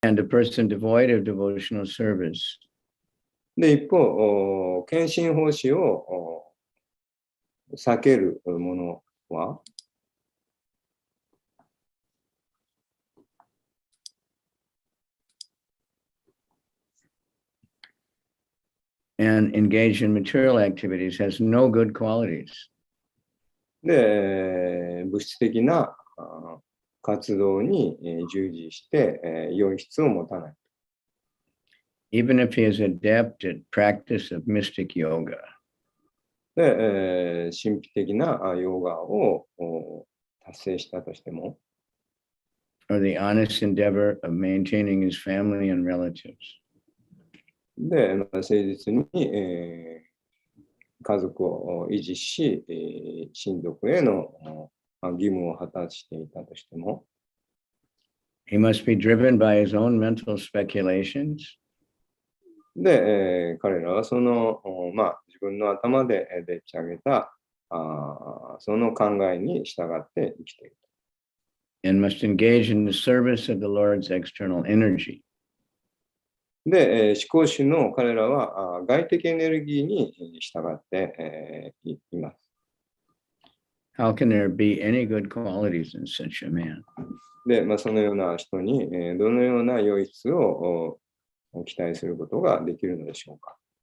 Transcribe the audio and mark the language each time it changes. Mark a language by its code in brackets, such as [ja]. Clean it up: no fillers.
[en] a person devoid of devotional service. [ja] で、一方、献身奉仕を避けるものは、 [en] and engage in material activities has no good qualities. [ja] で、物質的な活動に従事して良い質を持たない。 [en] Even if he is adept at practice of mystic yoga. [ja] で、神秘的なヨガを達成したとしても、 [en] or the honest endeavor of maintaining his family and relatives. [ja] で、誠実に、家族を維持し、親族への義務を果たしていたとしても、 [en] he must be driven by his own mental speculations. [ja] で、彼らはその、自分の頭ででっち上げたその考えに従って生きている。 [en] And must engage in the service of the Lord's external energy. [ja] で、思考主の彼らは外的エネルギーに従っています。 [en] How can there be any good qualities in such a man? [ja] で、そのような人にどのような良い質を期待することができるのでしょうか。